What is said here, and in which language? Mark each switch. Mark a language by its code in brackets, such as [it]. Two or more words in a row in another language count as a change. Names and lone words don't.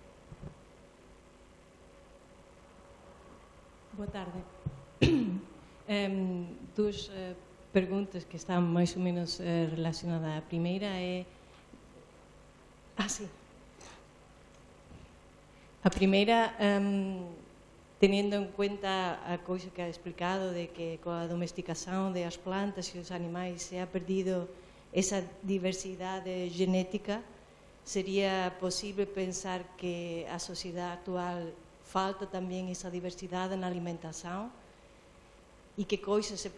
[pt] Boa tarde. Duas perguntas que estão mais ou menos relacionadas. A primeira é... sim. A primeira, [es] teniendo en cuenta [gl] a cousa que ha explicado de que coa domesticación das plantas e os animais se ha perdido esa diversidade genética, sería posible pensar que a sociedade actual falta tamén esa diversidade na alimentación e que coisas se